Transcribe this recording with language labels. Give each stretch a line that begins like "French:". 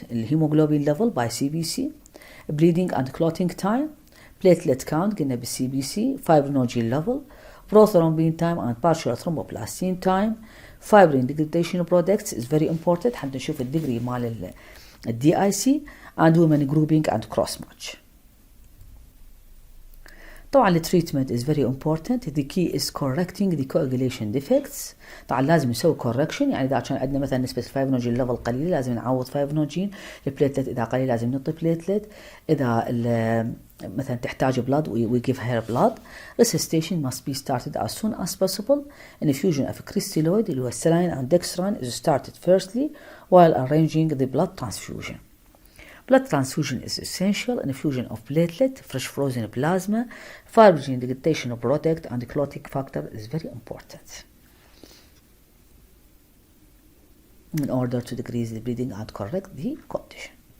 English: Hemoglobin level by CBC, bleeding and clotting time, platelet count قلنا بالCBC, fibrinogen level, prothrombin time and partial thromboplastin time. Fibrin degradation products is very important
Arabic: حتى نشوف الديجري مال
English: DIC, and women grouping and cross match.
Arabic: طبعا التريتمنت
English: is very important. The key is correcting the coagulation defects.
Arabic: طبعا لازم نسوي correction، يعني إذا كان عندنا مثلا نسبة الفايبرينوجين ليفل قليلة لازم نعوض فايبرينوجين. البليتلت إذا قليل لازم نعطي بليتلت. إذا مثلا تحتاج
English: blood we give her blood. Resuscitation must be started as soon as possible. Infusion of crystalloid
Arabic: اللي هو
English: saline and dextran is started firstly while arranging the blood transfusion. Blood transfusion is essential. Infusion of platelet, fresh frozen plasma, fibrinogen degradation product and clotting factor is very important in order to decrease the bleeding and correct the condition.